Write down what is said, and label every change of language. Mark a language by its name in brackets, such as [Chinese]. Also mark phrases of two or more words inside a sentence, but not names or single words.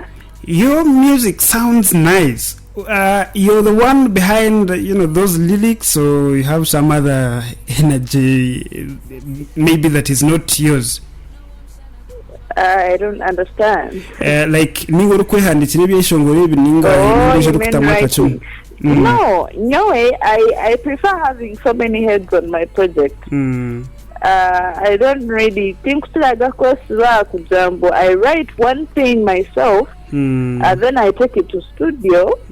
[English] Your music sounds nice. You're the one behind, those lyrics, or you have some other energy, maybe that is not yours? I don't understand. [Nyankole] Like, ningo kwehandikira ebyeshongoro ebi ninga [English] you mean writing? No, I prefer having so many heads on my project. I don't really think I write one thing myself, and then I take it to studio.